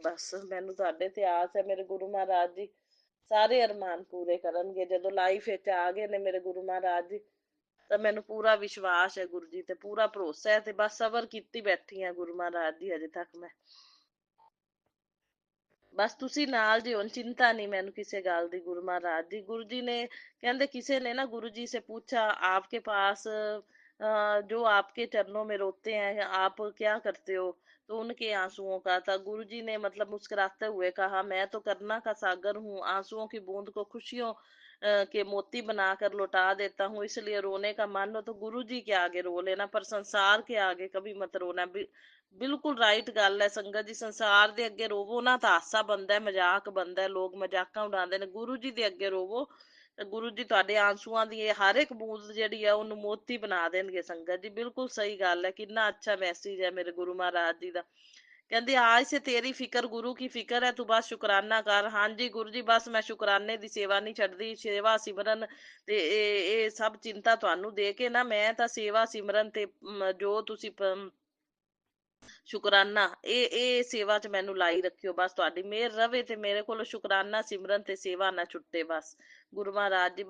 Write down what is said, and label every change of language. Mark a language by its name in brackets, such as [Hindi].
[Punjabi] ਬਸ ਮੈਨੂੰ ਤੁਹਾਡੇ ਤੇ ਆਸ ਹੈ, ਮੇਰੇ ਗੁਰੂ ਮਹਾਰਾਜ ਜੀ ਸਾਰੇ ਅਰਮਾਨ ਪੂਰੇ ਕਰਨਗੇ। ਜਦੋਂ ਲਾਈਫ ਵਿੱਚ ਆ ਗਏ ਨੇ ਮੇਰੇ ਗੁਰੂ ਮਹਾਰਾਜ ਜੀ, ਤਾਂ ਮੈਨੂੰ ਪੂਰਾ ਵਿਸ਼ਵਾਸ ਹੈ ਗੁਰੂ ਜੀ, ਤੇ ਪੂਰਾ ਭਰੋਸਾ ਹੈ, ਤੇ ਬਸ ਸਬਰ ਕੀਤੀ ਬੈਠੀ ਆ ਗੁਰੂ ਮਹਾਰਾਜ ਜੀ ਹਜੇ ਤੱਕ ਮੈਂ। ਬਸ ਤੁਸੀਂ ਨਾਲ ਜੇ ਹੁਣ ਚਿੰਤਾ ਨਹੀਂ ਮੈਨੂੰ ਕਿਸੇ ਗੱਲ ਦੀ ਗੁਰੂ महाराज जी। [Hindi] गुरु जी ने कहते किसी ने ना गुरु जी से पूछा आपके पास जो आपके चरणों में रोते हैं आप क्या करते हो, तो उनके आंसुओं का था। गुरु जी ने मतलब मुस्कुराते हुए कहा मैं तो करना का सागर हूँ, आंसुओं की बूंद को खुशियों के मोती बनाकर लौटा देता हूँ, इसलिए रोने का मन हो तो गुरु जी के आगे रो लेना, पर संसार के आगे कभी मत रोना। [Punjabi] ਬਿਲਕੁਲ ਰਾਈਟ ਗੱਲ ਹੈ ਸੰਗਤ ਜੀ, ਸੰਸਾਰ ਦੇ ਅੱਗੇ ਰੋਵੋ ਨਾ ਤਾਂ ਹਾਸਾ ਬਣਦਾ, ਮਜ਼ਾਕ ਬਣਦਾ, ਲੋਕ ਮਜ਼ਾਕਾਂ ਉਡਾਉਂਦੇ ਨੇ। ਗੁਰੂ ਜੀ ਦੇ ਅੱਗੇ ਰੋਵੋ ਤੇ ਗੁਰੂ ਜੀ ਤੁਹਾਡੇ ਆਂਸੂਆਂ ਦੀ ਹਰ ਇੱਕ ਬੂੰਦ ਜਿਹੜੀ ਆ ਉਹਨੂੰ ਮੋਤੀ ਬਣਾ ਦੇਣਗੇ ਸੰਗਤ ਜੀ। ਬਿਲਕੁਲ ਸਹੀ ਗੱਲ ਹੈ, ਕਿੰਨਾ ਅੱਛਾ ਮੈਸੇਜ ਹੈ ਮੇਰੇ ਗੁਰੂ ਮਹਾਰਾਜ ਜੀ ਦਾ। [Hindi] ਕਹਿੰਦੇ आज से तेरी फिक्र गुरु की फिक्र है, तू बस शुकराना कर। [Punjabi] ਹਾਂਜੀ ਗੁਰੂ ਜੀ ਬਸ ਮੈਂ ਸ਼ੁਕਰਾਨੇ ਦੀ ਸੇਵਾ ਨਹੀਂ ਛੱਡਦੀ, ਸੇਵਾ ਸਿਮਰਨ ਤੇ ਇਹ ਸਭ ਚਿੰਤਾ ਤੁਹਾਨੂੰ ਦੇ ਕੇ ਨਾ, ਮੈਂ ਤਾਂ ਸੇਵਾ ਸਿਮਰਨ ਤੇ ਜੋ ਤੁਸੀਂ ਸ਼ੁਕਰਾਨਾ ਇਹ ਸੇਵਾ ਚ ਮੈਨੂੰ ਲਾਈ ਰੱਖਿਓ। ਬਸ ਤੁਹਾਡੀ ਮਿਹਰ ਰਵੇ ਤੇ ਮੇਰੇ ਕੋਲ ਸ਼ੁਕਰਾਨਾ ਸਿਮਰਨ ਤੇ ਸੇਵਾ ਨਾ ਛੁੱਟੇ ਬਸ ਗੁਰੂ ਮਹਾਰਾਜ ਜੀ।